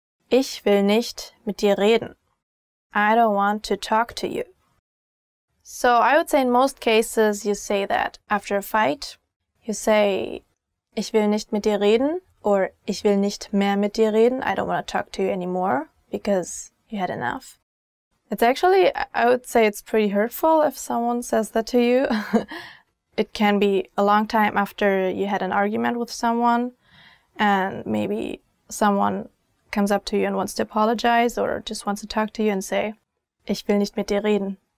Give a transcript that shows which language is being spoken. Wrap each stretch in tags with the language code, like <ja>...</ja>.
<de>Ich will nicht mit dir reden.</de> <en>I don't want to talk to you. So I would say in most cases you say that after a fight. You say,</en> <de>ich will nicht mit dir reden, or ich will nicht mehr mit dir reden.</de> <en>I don't want to talk to you anymore because you had enough. It's actually, I would say it's pretty hurtful if someone says that to you. It can be a long time after you had an argument with someone, and maybe someone comes up to you and wants to apologize or just wants to talk to you and say,</en> <de>ich will nicht mit dir reden.</de>